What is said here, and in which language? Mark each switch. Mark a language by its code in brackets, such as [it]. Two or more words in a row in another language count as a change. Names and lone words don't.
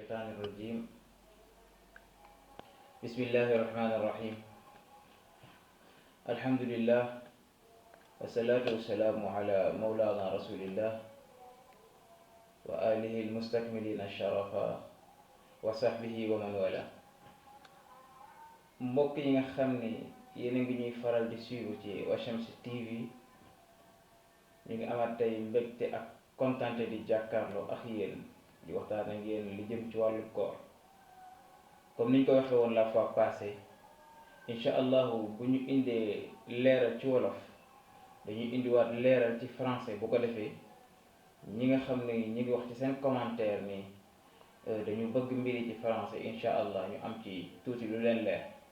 [ar] الشيطان الرجيم بسم الله الرحمن الرحيم الحمد لله والصلاة والسلام على مولانا رسول الله وآله المستكملين الشرفا وصحبه ومن والاه [wo] mbokk yi nga xam ni yéen a ngi ñuy faral di suivre ci Washamsi TV ñu ngi amaat tey mbégte ak kontante di jàkkaarloo ak yéen di waxtaan ak yéen li jëm ci wàllu koor comme niñ ko waxee woon [fr] la fois passée [ar] إن شاء الله [wo] bu ñu indee leeral ci wolof dañuy indiwaat leeral ci français bu ko defee ñi nga xam ne ñi ngi wax ci seen commentaire ni dañu bëgg mbiri ci français [ar] إن شاء الله [wo] ñu am ci tuuti lu leen leer